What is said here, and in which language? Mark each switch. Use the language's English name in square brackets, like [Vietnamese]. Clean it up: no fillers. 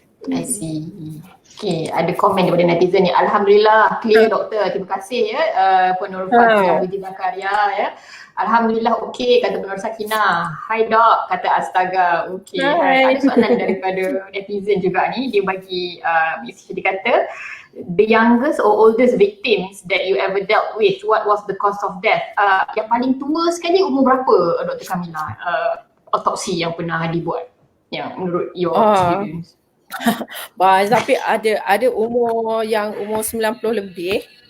[English] I see. Okay, [Malay] ada komen daripada netizen ni. Alhamdulillah, clear doktor. Terima kasih ya Penur Budi Zakaria ya. Alhamdulillah okey, kata Penur Sakina. Hai dok, kata astaga. Okey. Ada soalan daripada netizen juga ni. Dia bagi dia kata, [English] the youngest or oldest victims that you ever dealt with, what was the cause of death? [Malay] Yang paling tua sekali umur berapa Dr. Kamila? Otopsi yang pernah dibuat, yang menurut [English] your experience? [Malay] Tapi ada umur yang umur 90 lebih.